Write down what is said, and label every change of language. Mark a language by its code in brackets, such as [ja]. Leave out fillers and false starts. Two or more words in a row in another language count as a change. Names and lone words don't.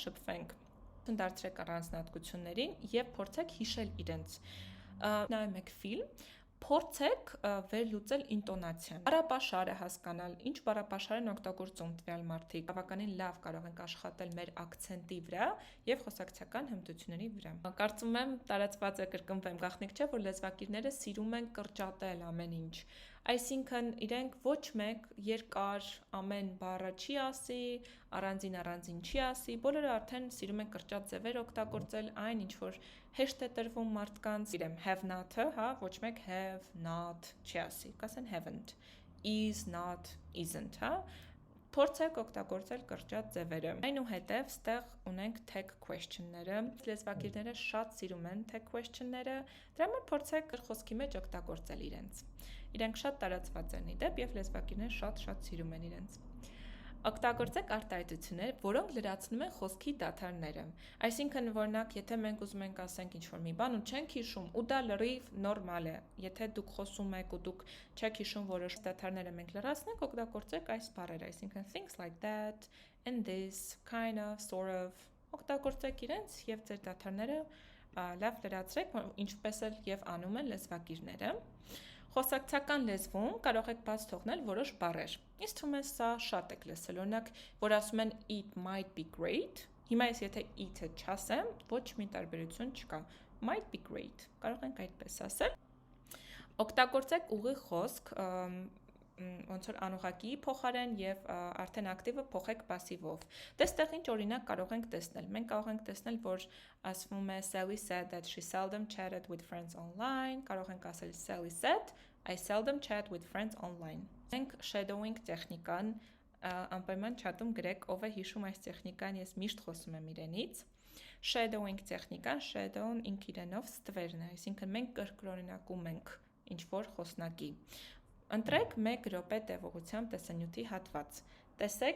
[hy] շփվենք, դարձրեք առանձնահատկություններին եւ փորձեք հիշել իրենց։ Նայում եք ֆիլմ, փորձեք վերլուծել ինտոնացիան։ Բառապաշարը հասկանալ, ինչ բառապաշար են օգտագործում տվյալ մարդիկ։ Բավականին լավ կարող ենք աշխատել մեր ակցենտի վրա եւ խոսակցական հմտությունների վրա։ Կարծում եմ տարածված է, կրկնվեմ, գաղտնիք չէ, որ լեզվակիրները սիրում են կրճատել ամեն ինչ։ Այսինքն իրենք ոչ մեկ երկար ամեն բառը չի ասի, առանձին չի ասի, բոլորը արդեն սիրում են կրճատ ձևեր օգտագործել, այն ինչ որ հեշտ է տրվում մարդկանց, իրեմ [en] have not- [hy] ը, հա, ոչ մեկ [en] have not [hy] չի ասի, կասեն [en] haven't, is not, isn't, [hy] հա։ Փորձեք օգտագործել կրճատ ձևերը։ Այնուհետև ստեղ ունենք [en] tag question- [hy] ները։ Լեզվակիրները շատ սիրում են [en] tag question- [hy] ները, դրա համար փորձեք խոսքի մեջ օգտագործել իրենց։ Իրենք շատ տարածված են իդեպ եւ լեզվակիրները շատ սիրում են իրենց։ Օգտագործեք արտահայտություններ, որոնք լրացնում են խոսքի դադարները։ Այսինքն, օրինակ, եթե մենք ուզում ենք ասենք ինչ-որ մի բան ու չենք հիշում, ու դա լրիվ նորմալ է։ Եթե դուք խոսում եք ու դուք չեք հիշում որոշ դադարները մենք լրացնենք, օգտագործեք այս բառերը, այսինքն [en] things like that, and this, kind of, sort of, [hy] օգտագործեք իրենց եւ ձեր դադարները լավ լրացրեք, ինչպես էլ եւ անում են լեզվակիրները։ Խոսակցական լեզվում կարող եք բաց թողնել որոշ բառեր։ Ինձ թվում է սա շատ եք լսել, օրինակ, որ ասում են [en] it might be great, [hy] հիմա ես եթե it-ը չասեմ, ոչ մի տարբերություն չկա, [en] might be great, [hy] կարող ենք այդպես ասել։ Օգտագործեք ուղիղ խոսք, ոնց որ անուղղակի փոխարեն եւ արդեն ակտիվը փոխեք пассивով։ Դեստեղ ինչ օրինակ կարող ենք տեսնել։ Մենք կարող ենք տեսնել, որ ասվում է [en] Sally said that she seldom chatted with friends online, [hy] կարող ենք ասել [en] Sally said I seldom chat with friends online։ [hy] Մենք shadowing տեխնիկան անպայման չաթում գրեք, ով է հիշում այս տեխնիկան, ես միշտ խոսում եմ իրենից։ Shadowing տեխնիկան, shadow-ն ինք իրենով ստվերն է, այսինքն մենք կրկնօրինակում ենք ինչ որ խոսնակի։ Ընտրեք 1 րոպե տևողությամբ տեսանյութի հատված։ Տեսեք